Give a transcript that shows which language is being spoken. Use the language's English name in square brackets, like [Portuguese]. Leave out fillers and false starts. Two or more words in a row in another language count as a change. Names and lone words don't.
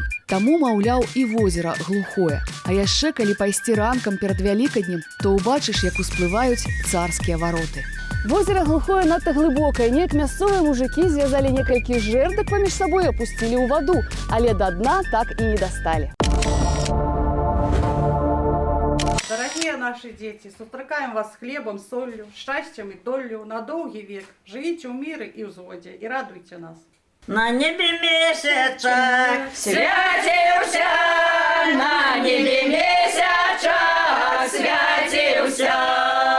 [Belarusian] Таму, маўляў, і возера глухое. А яшчэ, калі пайсці ранкам перад Вялікаднем, то ўбачыш, як усплываюць царскія вароты. Возера глухое надта глыбокае. Неяк мясцовыя мужыкі звязалі некалькі жэрдак паміж сабой і апусцілі ў ваду, але да дна так і не дасталі. [Russian] Дорогие наши дети, сустракаем вас с хлебом, солью, счастьем и долью на долгий век. Живите в мире и в згоде и радуйте нас. На небе месячак святился, на небе месячак святился.